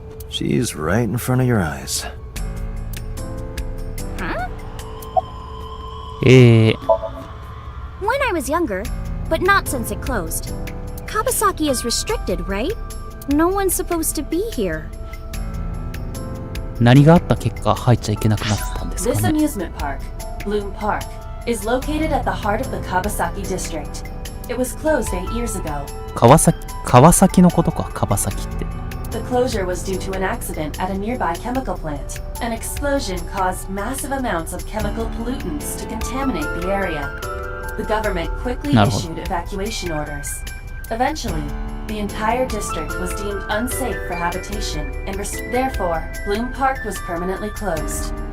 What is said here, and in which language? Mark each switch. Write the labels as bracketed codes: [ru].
[en] She's right in front of your eyes. Huh? When I was younger, but not since it closed. Kawasaki is restricted, right? No one's supposed to be here. [ja] 何があった結果入っちゃいけなくなったんですか [en] This ね。 amusement park, Bloom Park, is located at the heart of the Kawasaki district. It was closed 8 years ago. [ja] 川崎のことか、川崎って。 [en] The closure was due to an accident at a nearby chemical plant. An explosion caused massive amounts of chemical pollutants to contaminate the area. The government quickly issued evacuation orders. Eventually, the entire district was deemed unsafe for habitation, and therefore, Bloom Park was permanently closed.